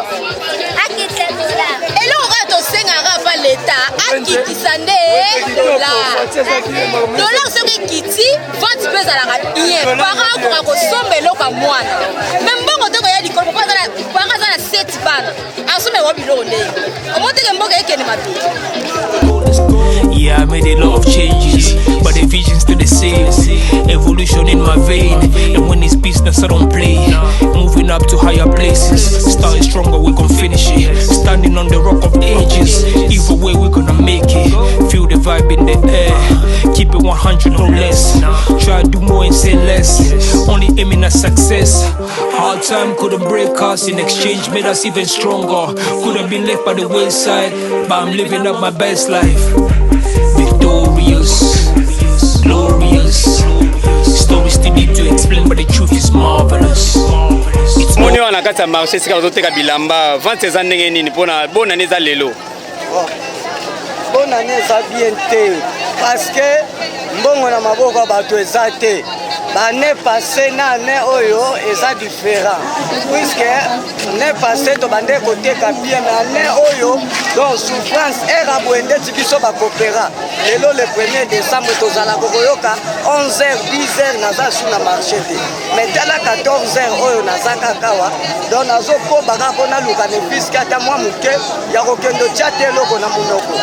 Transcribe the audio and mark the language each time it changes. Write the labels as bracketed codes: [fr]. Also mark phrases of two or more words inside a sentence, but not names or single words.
[ln] eloko kaka tosengaka pa leta akitisa nde dolar soki ekiti vente mpe ezalaka bien para akoka kosomba eloko ya mwana me mbongo te koya likolo para aza na 7 bana asomba yango biloko ndenge omoteke mboka ekende mabele. [en] Yeah, I made a lot of changes, but the vision's still the same. Evolution in my vein, and when it's business, I don't play. Moving up to higher places, starting stronger, we gon' finish it. Standing on the rock of ages, either way we gonna make it. Feel the vibe in the air, keep it 100 no less. Try to do more and say less, only aiming at success. Hard time couldn't break us, in exchange made us even stronger. Could have been left by the wayside, but I'm living up my best life. Victorious, glorious. Stories still need to explain, but the truth is marvelous. [ln] moni wana kati ya marché sika bazoteka bilamba vente eza ndenge nini mpona bonane eza lelo bonane eza bien te [fr] parce que [ln] mbongo na maboko ya bato eza te bane passé na ane oyo eza différent puisque ne passé tobande koteka bien na ane oyo donc souffrance era boye ndeti biso bakopera lelo [fr] le 1er décembre [ln] tozala kokoyoka 11h 10h naza su na marché te mais tala 14h oyo naza kakawa donc nazokobaka mpo naluka nefiske ata mwa moke ya kokende tia te eloko na monoko